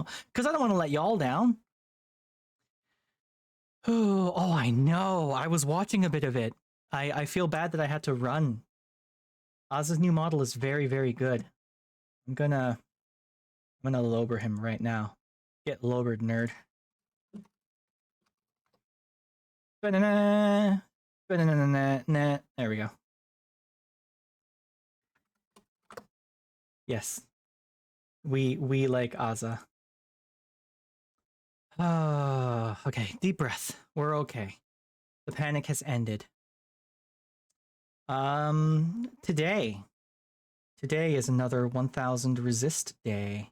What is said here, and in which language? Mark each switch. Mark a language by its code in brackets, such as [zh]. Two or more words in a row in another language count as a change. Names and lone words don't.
[en] Because I don't want to let y'all down. Oh, I know. I was watching a bit of it. I feel bad that I had to run. Oz's new model is very, very good. I'm gonna lower him right now. Get lowered, nerd. Ba-na-na. Ba-na-na-na-na. There we go. Yes. We like Ozza. Okay, deep breath. We're okay. The panic has ended. Today is another 1000xResist day.